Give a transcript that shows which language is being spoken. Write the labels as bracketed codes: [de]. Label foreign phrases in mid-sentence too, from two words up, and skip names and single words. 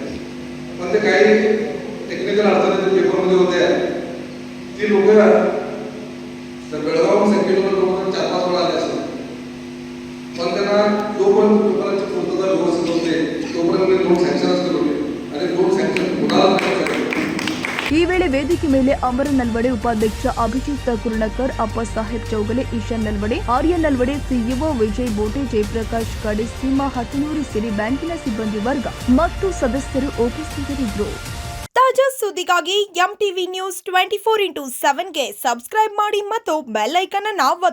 [mr] पण ते काही टेक्निकल अडचणी पेपरमध्ये होत्या. ती लोक बेळगाव संकेश्वर लोक 4-5 वेळा आले असतात. पण त्यांना जोपर्यंत पेपराची पूर्तता व्यवस्थित होते तोपर्यंत लोन सँक्शनच केले आणि [en] loan sanction [mr] होणार. [kn] ಈ ವೇಳೆ ವೇದಿಕೆ ಮೇಲೆ ಅಮರ ನಲ್ವಡೆ, ಉಪಾಧ್ಯಕ್ಷ ಅಭಿಜಿತ್ ಕುರ್ಣಕರ್, ಅಪ್ಪಸಾಹೇಬ್ ಚೌಗಲೆ, ಈಶಾನ್ ನಲ್ವಡೆ, ಆರ್ಯನ್ ನಲ್ವಡೆ, ಸಿಇಒ ವಿಜಯ್ ಬೋಟೆ, ಜಯಪ್ರಕಾಶ್ ಕಡಿಸಿಂಹ ಹತನೂರು ಸೇರಿ ಬ್ಯಾಂಕಿನ ಸಿಬ್ಬಂದಿ ವರ್ಗ ಮತ್ತು ಸದಸ್ಯರು ಉಪಸ್ಥಿತರಿದ್ದರು. ತಾಜಾ ಸುದ್ದಿಗಾಗಿ ಎಂಟಿವಿ ನ್ಯೂಸ್ 24x7ಗೆ ಸಬ್ಸ್ಕ್ರೈಬ್ ಮಾಡಿ ಮತ್ತು [en] bell icon [kn] ಅನ್ನು ಒತ್ತಿ.